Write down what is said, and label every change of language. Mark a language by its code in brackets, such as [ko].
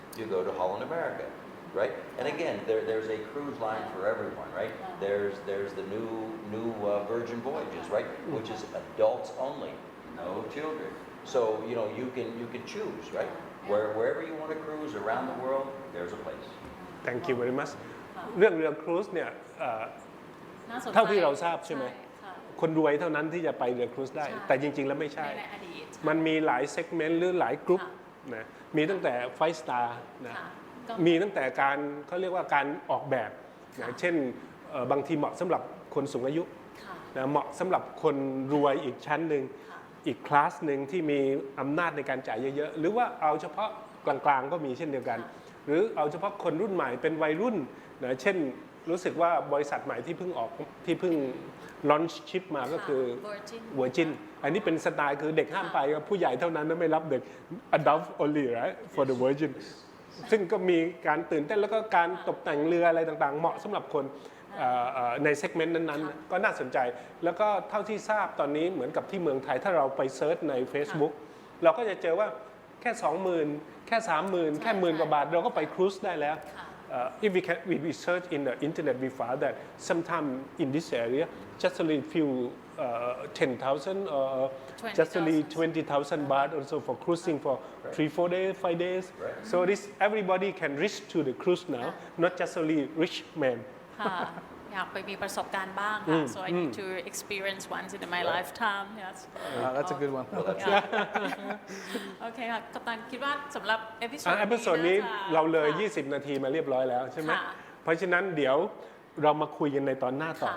[en] You go to Holland America, right? And again, there's a cruise line for everyone, right? There's the new Virgin Voyages, right? Which is adults only, no children. So you can choose, right? Wherever you want to cruise around the world, there's a place. Thank you very much. [th] เรื่องเรือครูซเนี่ยเท่าที่เราทราบใช่ไหมคนรวยเท่านั้นที่จะไปเรือครูซได้แต่จริงๆแล้วไม่ใช่มันมีหลายเซกเมนต์หรือหลายกลุ่มนะมีตั้งแต่ไฟสตาร์นะมีตั้งแต่การเขาเรียกว่าการออกแบบนะเช่น บางทีเหมาะสำหรับคนสูงอายุนะเหมาะสำหรับคนรวยอีกชั้นหนึ่งอีกคลาสหนึ่งที่มีอำนาจในการจ่ายเยอะๆหรือว่าเอาเฉพาะกลางๆก็มีเช่นเดียวกันหรือเอาเฉพาะคนรุ่นใหม่เป็นวัยรุ่นนะเช่นรู้สึกว่าบริษัทใหม่ที่เพิ่งลอนช์ชิปมาก็คือ Virgin อันนี้เป็นสไตล์คือเด็กห้ามไปผู้ใหญ่เท่านั้นไม่รับเด็ก [en] adult only right for the Virgin [th] ซึ่งก็มีการตื่นเต้นแล้วก็การตกแต่งเรืออะไรต่างๆเหมาะสำหรับคนในเซกเมนต์นั้นๆก็น่าสนใจแล้วก็เท่าที่ทราบตอนนี้เหมือนกับที่เมืองไทยถ้าเราไปเซิร์ชใน Facebook เราก็จะเจอว่าแค่ 20,000 แค่ 30,000 แค่10,000 กว่าบาทเราก็ไปครูซได้แล้ว [en] we search in the internet, we found that sometime in this area, just only few 10,000 or just only 20,000 baht also for cruising for 3-4 days, 5 days. So this everybody can reach to the cruise now, not just only rich men. [th] ค่ะอยากไปมีประสบการณ์บ้างค่ะ [en] so I need to experience once in my lifetime yes That's a good one. [th] โอเคค่ะกัปตันคิดว่าสำหรับเอพิโซด นี้เราเลย ค่ะ 20 นาทีมาเรียบร้อยแล้วใช่ไหม ค่ะ เพราะฉะนั้นเดี๋ยวเรามาคุยกันในตอนหน้าต่อ